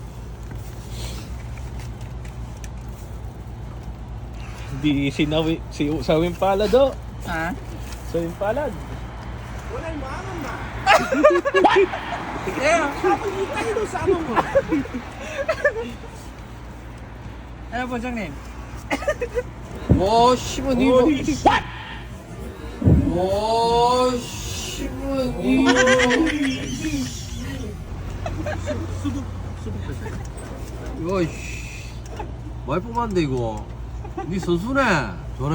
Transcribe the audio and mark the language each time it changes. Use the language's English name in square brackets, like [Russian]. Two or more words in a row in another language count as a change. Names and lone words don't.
[Filipino] Di sinawi, sawing palad o. Ha? Sawing palad. Yeah. Ano po siyang name? [Korean] 와, 씨발, 니 이거. 와, 씨발, 니 이거. 이거, 씨. 많이 뽑았는데, 이거. 니 선수네, 전에.